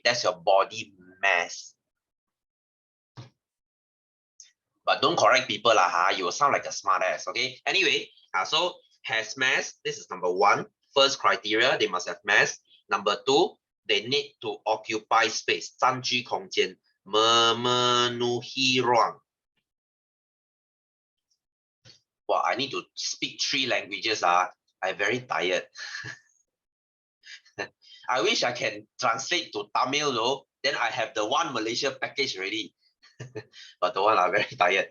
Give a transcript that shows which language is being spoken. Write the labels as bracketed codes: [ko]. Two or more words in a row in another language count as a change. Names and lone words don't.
[en] That's your body mass. But don't correct people lah, you will sound like a smart ass. Okay. Anyway, so has mass. This is number one. First criteria, they must have mass. Number two, they need to occupy space. [zh] 占据空间. [ms] Memenuhi ruang. [en] Wow, I need to speak 3 languages. I'm very tired. I wish I can translate to Tamil though. Then I have the One Malaysia package already. But the one are very tired.